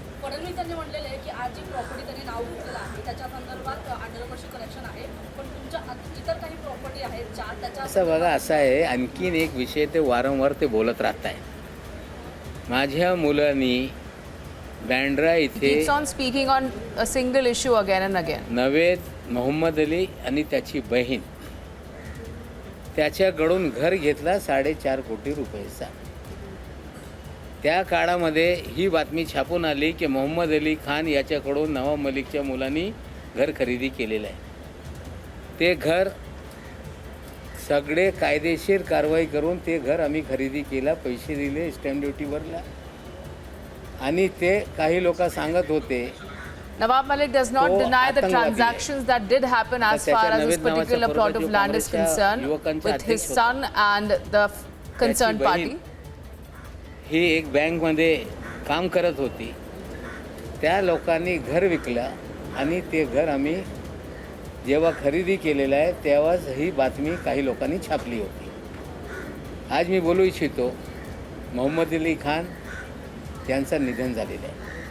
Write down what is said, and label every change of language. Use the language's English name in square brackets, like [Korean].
[Marathi] फडणवीस यांनी म्हटलेलं आहे की आज जी प्रॉपर्टी त्यांनी नाव घेतलेलं आहे त्याच्या संदर्भात अंडरवर्षी कनेक्शन आहे, पण तुमच्या इतर काही प्रॉपर्टी आहेत ज्या त्याच्या असं बघा, असं आहे, आणखीन एक विषय ते वारंवार ते बोलत राहत आहे। माझ्या मुलांनी बँड्रा इथे [English] Keeps on speaking on a single issue again and again. [Marathi] Mohammed Ali आणि त्याची बहीण त्याच्याकडून घर घेतला 4.5 कोटी रुपयेचा. त्या काळामध्ये ही बातमी छापून आली की मोहम्मद अली खान याच्याकडून नवाब मलिकच्या मुलांनी घर खरेदी केलेलं आहे. ते घर सगळे कायदेशीर कारवाई करून ते घर आम्ही खरेदी केला, पैसे दिले, स्टॅम्प ड्युटी भरला. आणि ते काही लोक सांगत होते [English] Nawab Malik does not [Marathi] तो [English] deny the [Marathi] आतंकवादी [English] transactions that did happen as far as this particular plot of land is concerned with his son and the concerned party. [Marathi] ही एक बँकमध्ये काम करत होती. त्या लोकांनी घर विकलं आणि ते घर आम्ही जेव्हा खरेदी केलेलं आहे तेव्हाच ही बातमी काही लोकांनी छापली होती. आज मी बोलू इच्छितो, मोहम्मद अली खान यांचं निधन झालेलं आहे.